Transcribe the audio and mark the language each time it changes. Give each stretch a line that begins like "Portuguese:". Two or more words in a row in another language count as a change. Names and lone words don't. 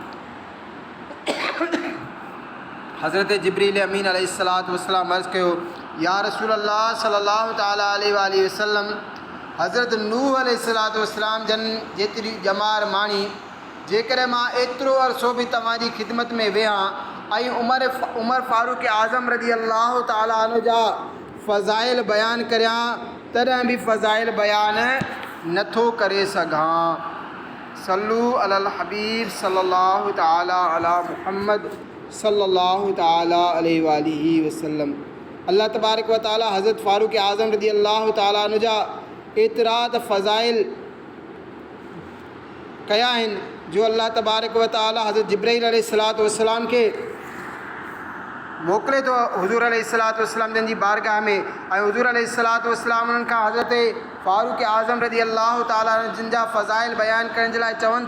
Sindhi: हज़रत जिब्रील अमीन
Arabic: عليه الصلاة والسلام
Sindhi: अर्ज़ कयो,
Arabic: يا رسول الله صلى الله تعالى عليه وسلم,
Sindhi: हज़रत नूह
Arabic: عليه الصلاة والسلام
Sindhi: जन जेतिरी ॼमार माणी, जेकॾहिं मां एतिरो अरसो बि तव्हांजी ख़िदमत में वेहां ऐं उमर फ़ारूक आज़म
Arabic: رضي الله تعالى عنه
Sindhi: जा फ़ज़ाइल बयान करियां, तॾहिं बि फ़ज़ाइल बयान नथो करे सघां।
Arabic: صلوا على الحبيب صلى الله تعالى على محمد صلى الله تعالى عليه وآله وسلم. الله تبارك وتعالى
Sindhi: हज़रत फ़ारूक आज़म
Arabic: رضي الله تعالى عنه
Sindhi: जा एतिरा फ़ज़ाइल कया आहिनि जो
Arabic: الله تبارك وتعالى
Sindhi: हज़रत जिब्राईल
Arabic: عليه الصلاة والسلام
Sindhi: खे मोकिले थो हुज़ूर
Arabic: عليه الصلاة والسلام
Sindhi: जन जी बारगाह में। ऐं हुज़ूर
Arabic: عليه الصلاة والسلام
Sindhi: उन्हनि खां हज़रत फ़ारूक आज़म
Arabic: رضي الله تعالى
Sindhi: जिन जा फ़ज़ाइल बयान करण जे लाइ चवनि